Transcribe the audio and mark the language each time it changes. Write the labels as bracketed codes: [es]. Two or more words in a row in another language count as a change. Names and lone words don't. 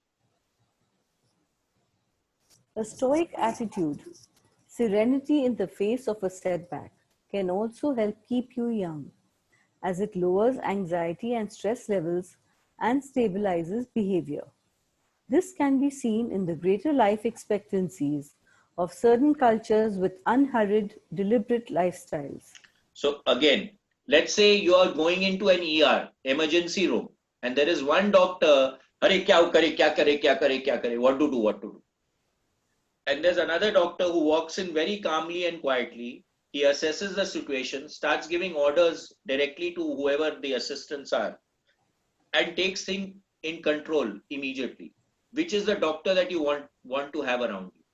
[en] A stoic attitude, serenity in the face of a setback, can also help keep you young, as it lowers anxiety and stress levels and stabilizes behavior. This can be seen in the greater life expectancies of certain cultures with unhurried, deliberate lifestyles. So again, let's say you are going into an ER, emergency room, and there is one doctor, [hi] हरे क्या करे, क्या करे, क्या करे, क्या करे, [en] what to do, what to do. And there's another doctor who walks in very calmly and quietly. He assesses the situation, starts giving orders directly to whoever the assistants are, and takes things in control immediately. Which is the doctor that you want to have around you?